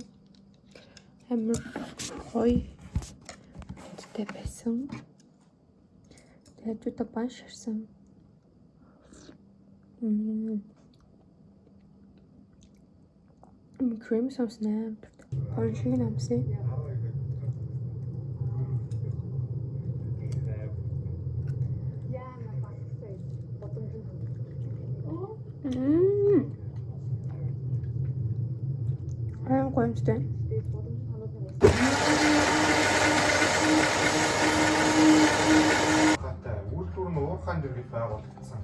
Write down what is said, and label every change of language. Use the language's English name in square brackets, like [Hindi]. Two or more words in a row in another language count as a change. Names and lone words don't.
[Mongolian] Амар гоё үстэй байсан. Тэгээд одоо банш шарсан. Кремийн соус нэ. Баншиг намсаа. [English] I'm going to stay. [Mongolian] Үйлдвэр нь уурхайн дэргэд байгуулагдсан.